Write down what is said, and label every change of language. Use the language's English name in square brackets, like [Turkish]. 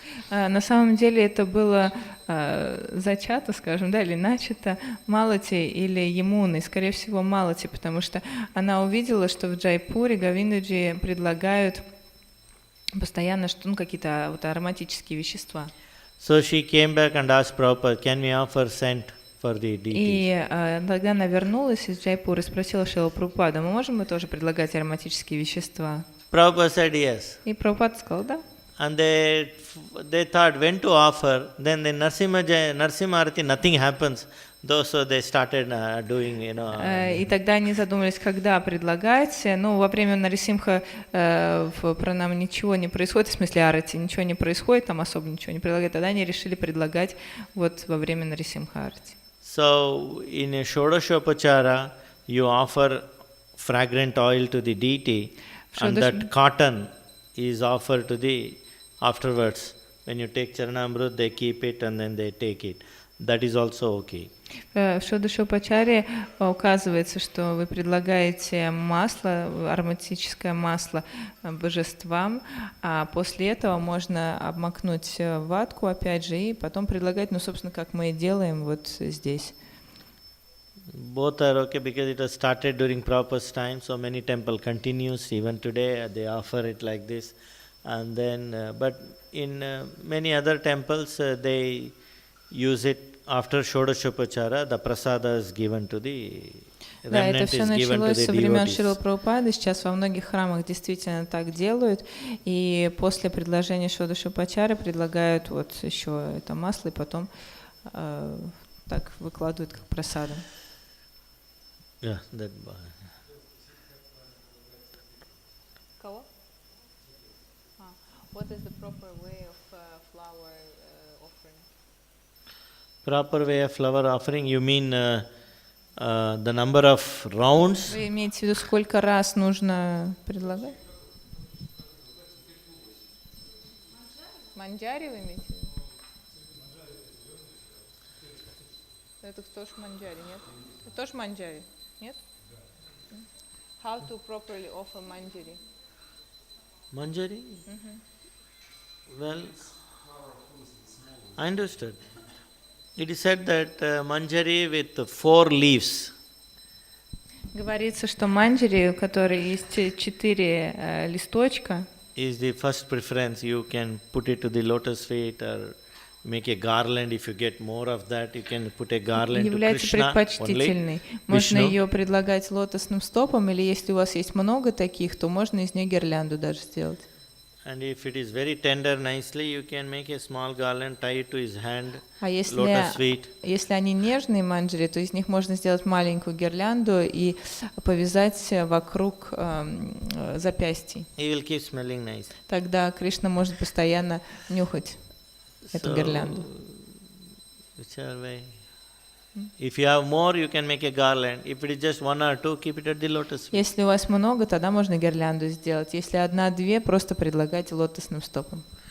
[Russian] На самом деле это было зачато, скажем, да, или начато Малати или Ямуной, скорее всего Малати, потому что она увидела, что в Джайпуре Говиндаджи предлагают постоянно какие-то вот ароматические вещества. [English] So she came back and asked Prabhupada, can we offer scent for the deities? [Russian] И тогда она вернулась из Джайпура и спросила Шрила Прабхупада, мы тоже предлагать ароматические вещества? [English] Prabhupada said yes. [Russian] И Прабхупада сказал, да. [English] And they thought when to offer, then the Narsimha Arati, nothing happens. So they started doing, [Russian] И тогда они задумались, когда предлагать. Ну, во время Нарисимха в пранам ничего не происходит, в смысле арати, ничего не происходит, там особо ничего не предлагают. Тогда они решили предлагать вот во время Нарисимха арати. [English] So in a Shodashopachara, you offer fragrant oil to the deity, and that cotton is offered to the afterwards. When you take Charanamrut, they keep it and then they take it. That is also okay. [Russian] В Шодашопачаре указывается, что вы предлагаете масло, ароматическое масло божествам, а после этого можно обмакнуть ватку, опять же, и потом предлагать, собственно, как мы и делаем вот здесь. [English] Both are okay because it was started during Prabhupada's time, so many temple continues, even today they offer it like this. And then, but in many other temples, they use it after Shodashopachara, the prasada is given to the [Russian] Да, это все началось со времен Шрилы Прабхупады. Сейчас во многих храмах действительно так делают. И после предложения Шодашопачары предлагают вот еще это масло, и потом так выкладывают как прасаду. [English] Yeah, that. [Russian] Кого? [English] What is the proper way of flower offering? Proper way of flower offering, you mean the number of rounds. [Russian] Вы имеете в виду, сколько раз нужно предлагать? Манджари вы имеете в виду? Это тоже манджари, нет? Это тоже манджари, нет? [English] How to properly offer manjari? Manjari? Well, I understood. It is said that manjari with 4 leaves. [Russian] Говорится, что манджари, у которой есть 4 листочка, [English] is the first preference. You can put it to the lotus feet or make a garland. If you get more of that, you can put a garland to [Russian] является [English] Krishna [Russian] предпочтительной. [English] only. [Russian] Можно [English] Vishnu. [Russian] ее предлагать лотосным стопом, или если у вас есть много таких, то можно из нее гирлянду даже сделать. [English] And if it is very tender, nicely, you can make a small garland, tie it to his hand, [Russian] А [English] lotus feet. [Russian] если они нежные манджари, то из них можно сделать маленькую гирлянду и повязать вокруг запястий. [English] He will keep smelling nice. [Russian] Тогда Кришна может постоянно нюхать эту гирлянду. [English] Whichever way. If you have more, you can make a garland. If it is just 1 or 2, keep it at the lotus feet. [Russian] Если у вас много, тогда можно гирлянду сделать. Если 1-2, просто предлагайте лотосным стопом.